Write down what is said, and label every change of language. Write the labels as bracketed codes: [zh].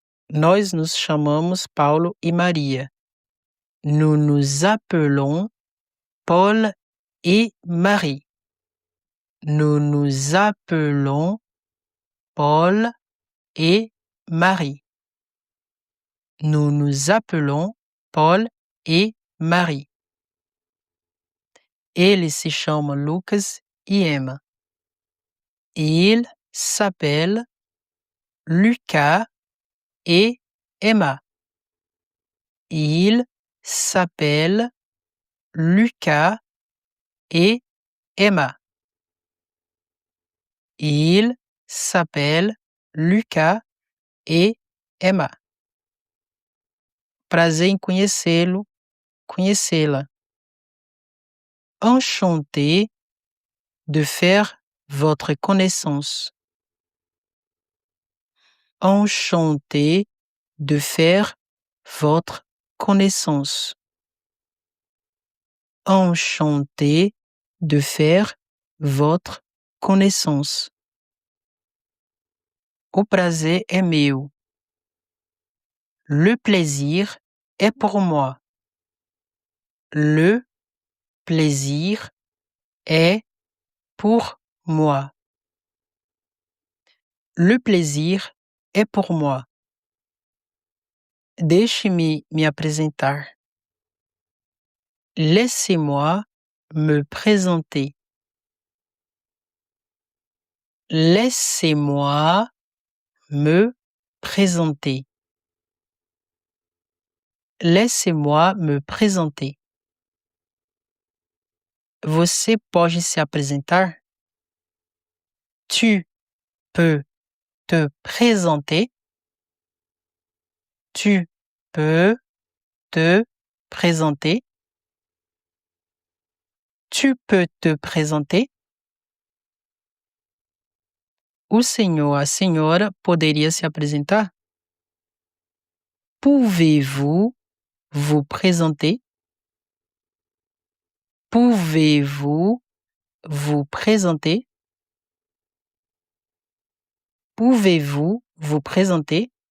[pt] Nós nos chamamos Paulo e Maria. [fr] Nous nous appelons Paul et Marie. Nous nous appelons Paul et Marie. Nous nous appelons Paul et Marie. [pt] Eles se chamam Lucas e Emma. [fr] Il s'appelle Lucas et Emma. Il s'appelle Lucas et Emma. Il s'appelle Lucas et Emma. [pt] Prazer em conhecê-lo, conhecê-la. [fr] Enchanté de faire votre connaissance. Enchanté de faire votre connaissance. Enchanté de faire votre connaissance. [pt] O prazer é meu. [fr] Le plaisir est pour moi. Le plaisir est pour moi. Le plaisir est pour moi. [pt] Deixe-me me apresentar. [fr] Laissez-moi me présenter. Laissez-moi me présenter. Laissez-moi me présenter. [pt] Você pode se apresentar? [fr] Tu peux te présenter? Tu peux te présenter? Tu peux te présenter? [pt] O senhor, a senhora poderia se apresentar? [fr] Pouvez-vous vous présenter? Pouvez-vous vous présenter? Pouvez-vous vous présenter?